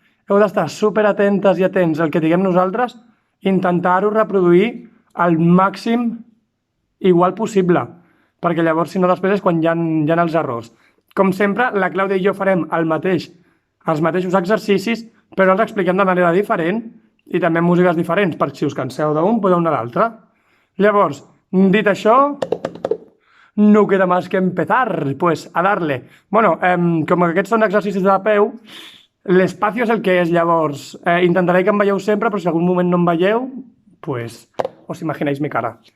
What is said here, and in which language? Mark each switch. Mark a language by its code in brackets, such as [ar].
[ca] Heu d'estar superatentes i atents al que diguem nosaltres, intentar-ho reproduir al màxim igual possible, perquè llavors, si no, després és quan hi ha els errors. Com sempre, la Clàudia i jo farem els mateixos exercicis, però els expliquem de manera diferent i també amb músiques diferents, perquè si us canseu d'un, podeu anar a l'altre. Llavors, dit això, [es] no queda más que empezar, pues a darle. [ca] Bueno, com que aquests són exercicis de peu, l'espacio és el que és, llavors intentaré que em veieu sempre, però si en algun moment no em veieu, [es] pues os imagináis mi cara.